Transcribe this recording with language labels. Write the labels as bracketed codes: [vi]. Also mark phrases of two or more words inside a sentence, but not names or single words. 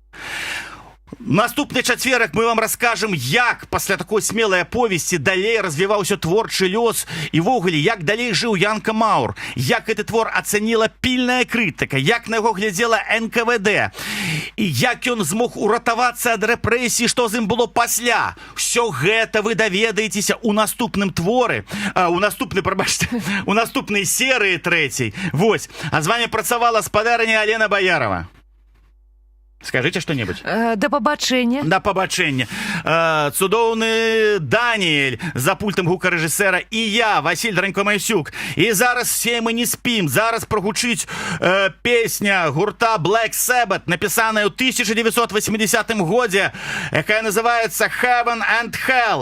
[be] Наступны чацверак мы вам раскажам, як пасля такой смелай аповесці далей развіваўся творчы лёс і ввогуле, як далей жыў Янка Маўр, як гэты твор ацаніла пільная крытыка, як на яго глядзела НКВД, і як ён змог уратавацца ад рэпрэсій, што з ім было пасля. Усё гэта вы даведаецеся ў наступным творы, у наступнай серыі 3. Вось, а з вами працавала спадарня Алена Баярова. [ru] Скажите что-нибудь. [uk] Да побачення. Да побачення. [be] Цудоўны Даніэль за пультам гукарэжысэра і я, Васіль Дранько-Майсюк. І зараз все мы не спім. Зараз прагучыць песня гурта Black Sabbath, напісаная ў 1980 годзе, якая называется Heaven and Hell.